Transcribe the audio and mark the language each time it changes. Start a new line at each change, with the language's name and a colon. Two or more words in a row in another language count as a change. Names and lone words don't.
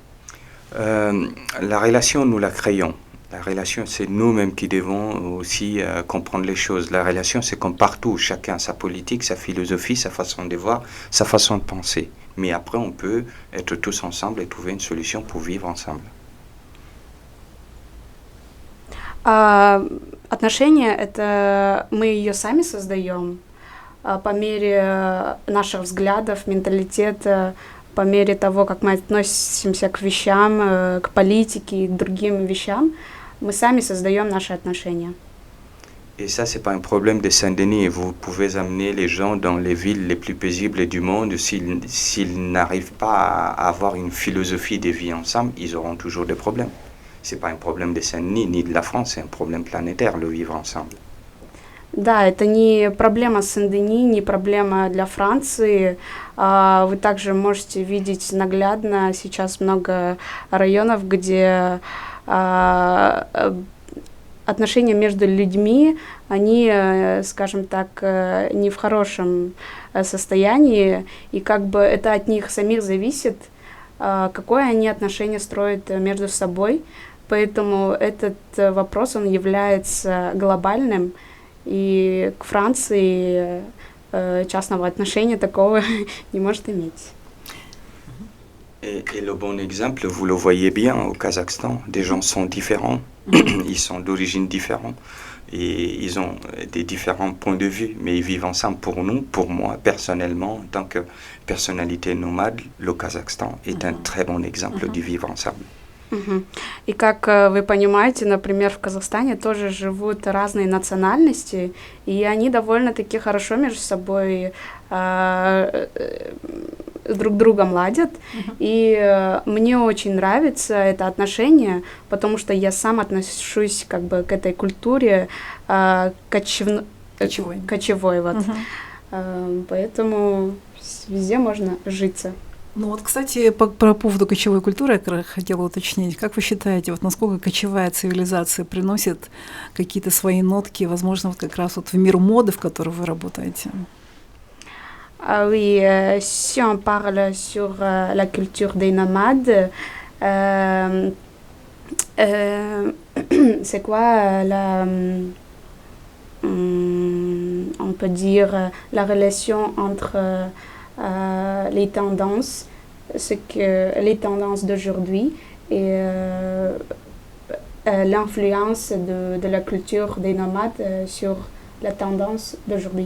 French: La relation, nous la créons. La relation, c'est nous-mêmes qui devons aussi comprendre les choses. La relation, c'est comme partout. Chacun a sa politique, sa philosophie, sa façon de voir, sa façon de penser. Mais après, on peut être tous ensemble et trouver une solution pour vivre ensemble.
Russian: Отношения — это мы ее сами создаем по мере наших взглядов, менталитета, по мере того, как мы относимся к вещам, к политике и к другим вещам. Мы сами создаем наши отношения.
French: Et ça, c'est pas un problème de Saint-Denis. Vous pouvez amener les gens dans les villes les plus paisibles du monde. S'ils n'arrivent pas à avoir une philosophie de vie ensemble, ils auront toujours des problèmes. C'est pas un problème de Saint-Denis ni de la France, c'est un problème planétaire, le vivre ensemble.
Russian: Да, это не проблема Сен-Дени, не проблема для Франции. Вы также можете видеть наглядно сейчас много районов, где отношения между людьми, они, скажем так, не в хорошем состоянии, и как бы это от них самих зависит, какое они отношение строят между собой. Поэтому этот вопрос, он является глобальным, и к Франции частного отношения такого не может иметь. Et le bon exemple, vous le voyez bien au Kazakhstan, des gens sont différents, ils sont d'origine différente et ils ont des différents points de vue, mais ils vivent ensemble. Pour nous, pour moi, personnellement, en tant que personnalité nomade, le Kazakhstan est un très bon exemple du vivre ensemble. И как вы понимаете, например, в Казахстане тоже живут разные национальности, и они довольно-таки хорошо между собой друг другом ладят. И мне очень нравится это отношение, потому что я сам отношусь как бы к этой культуре кочевой вот. Поэтому везде можно житься. Ну вот, кстати, по поводу кочевой культуры я хотела уточнить. Как вы считаете, вот насколько кочевая цивилизация приносит какие-то свои нотки, возможно, вот как раз вот в мир моды, в которой вы работаете?
French: Oui, si on parle sur la culture des nomades, c'est quoi on peut dire la relation entre les tendances d'aujourd'hui et l'influence de la culture des nomades sur la tendance d'aujourd'hui.